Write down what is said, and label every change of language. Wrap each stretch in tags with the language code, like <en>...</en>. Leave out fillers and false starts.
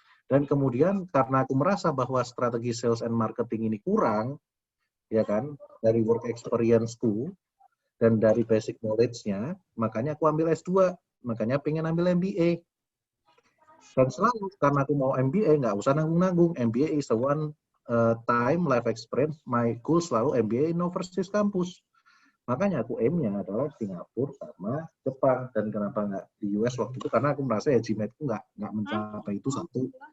<id>Dan kemudian karena aku merasa bahwa strategi sales and marketing ini kurang, ya kan, dari work experience-ku dan dari basic knowledge-nya, makanya aku ambil S2 makanya pengen ambil MBA. Dan selalu karena aku mau MBA, nggak usah nanggung-nanggung.</id> <en>MBA is the one time life experience. My goal selalu MBA in overseas campus.</en> <id>Makanya aku aim-nya adalah Singapura sama Jepang. Dan kenapa nggak di US waktu itu? Karena aku merasa ya GMAT-ku nggak mencapai itu satu.</id>